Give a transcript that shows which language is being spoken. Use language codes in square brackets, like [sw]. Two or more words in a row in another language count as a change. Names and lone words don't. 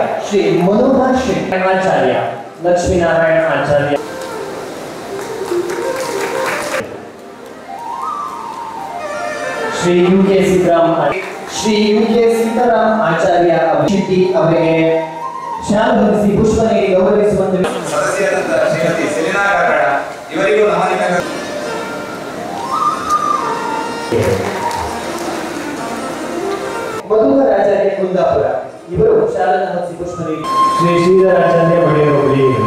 [kn] श्री मनोहर आचार्य लक्ष्मीनारायण आचार्य श्री यूके सीताराम आचार्य अभिषेकी ಅವರಿಗೆ ಶಾಲು ಹೊರಿಸಿ ಪುಷ್ಪ ನೀಡಿ ಗೌರವಿಸುವಂತೆ ಸದಸ್ಯರಾದ ಶ್ರೀಮತಿ ಸೆಲಿನಾ ಕಾಕಡ ಇವರಿಗೂ ನಮನ ಮಧುಕರ ಆಚಾರ್ಯ ಕುಂದಾಪುರ ಇವರು ಶಾಲನ ಹೊರಿಸಿ ಪುಷ್ಪ ನೀಡಿ ಶ್ರೀ ಶ್ರೀಧರ ಆಚಾರ್ಯ ಬಡಿಯರೋಳಿ